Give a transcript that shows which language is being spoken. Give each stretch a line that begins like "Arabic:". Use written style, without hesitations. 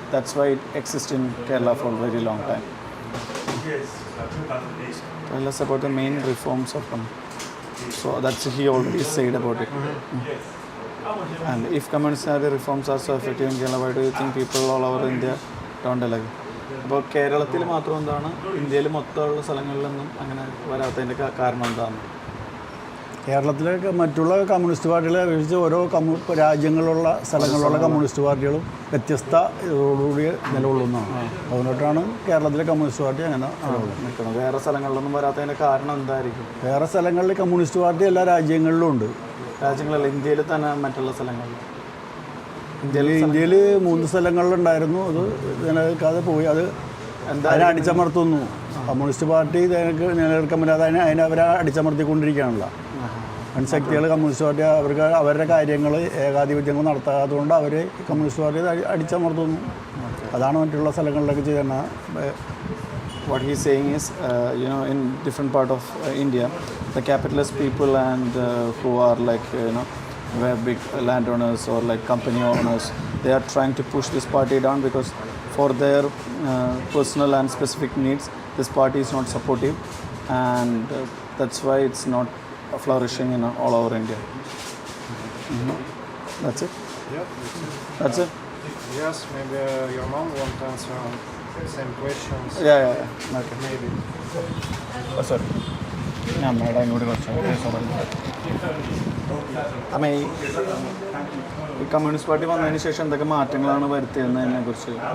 English: That's why it exists in Kerala for a very long time. Tell us about the main reforms of them. So that's he already said about it. And if communist reforms are so effective in Kerala, why do you think people all over India don't like it?
Malayalam: അപ്പോൾ കേരളത്തിൽ മാത്രം എന്താണ് ഇന്ത്യയിൽ മൊത്തമുള്ള സ്ഥലങ്ങളിലൊന്നും അങ്ങനെ വരാത്തതിൻ്റെ കാരണം എന്താണ്? കേരളത്തിലെ മറ്റുള്ള കമ്മ്യൂണിസ്റ്റ് പാർട്ടികളെ അപേക്ഷിച്ച് ഓരോ രാജ്യങ്ങളിലുള്ള സ്ഥലങ്ങളിലുള്ള കമ്മ്യൂണിസ്റ്റ് പാർട്ടികളും വ്യത്യസ്ത ഇതോടുകൂടി നിലകൊള്ളുന്നതാണ്. അതുകൊണ്ടിട്ടാണ് കേരളത്തിലെ കമ്മ്യൂണിസ്റ്റ് പാർട്ടി അങ്ങനെ നിൽക്കുന്നത്. വേറെ സ്ഥലങ്ങളിലൊന്നും വരാത്തതിൻ്റെ കാരണം എന്തായിരിക്കും? വേറെ സ്ഥലങ്ങളിൽ കമ്മ്യൂണിസ്റ്റ് പാർട്ടി എല്ലാ രാജ്യങ്ങളിലും ഉണ്ട്. രാജ്യങ്ങളിൽ ഇന്ത്യയിൽ തന്നെ മറ്റുള്ള സ്ഥലങ്ങളിൽ ഇന്ത്യയിൽ 3 സ്ഥലങ്ങളിലുണ്ടായിരുന്നു. അത് നിലനിൽക്കാതെ പോയി. അത് അതിനെ അടിച്ചമർത്തുന്നു. കമ്മ്യൂണിസ്റ്റ് പാർട്ടി നിലനിൽക്കാൻ പറ്റാതെ അതിനെ അവരെ അടിച്ചമർത്തിക്കൊണ്ടിരിക്കുകയാണല്ലോ. ശക്തികൾ കമ്മ്യൂണിസ്റ്റ് പാർട്ടി അവരുടെ കാര്യങ്ങൾ ഏകാധിപത്യങ്ങൾ നടത്താത്തതുകൊണ്ട് അവർ കമ്മ്യൂണിസ്റ്റ് പാർട്ടി അടിച്ചമർത്തുന്നു. അതാണ് മറ്റുള്ള സ്ഥലങ്ങളിലൊക്കെ ചെയ്യുന്ന.
English: What he's saying is, in different part of India, the capitalist people and who are like, were big landowners or like company owners, they are trying to push this party down because for their personal and specific needs, this party is not supportive, and that's why it's not flourishing in all over India. That's it. Yeah. That's it. Yes, maybe your mom won't answer same questions. Yeah. Okay. Maybe. Oh, sorry.
Malayalam: ഞാൻ madam ഇങ്ങോട്ട് കുറച്ച് അമ്മ ഈ communist party വന്നതിന് ശേഷം എന്തൊക്കെ മാറ്റങ്ങളാണ് വരുത്തിയതിനെ കുറിച്ച്?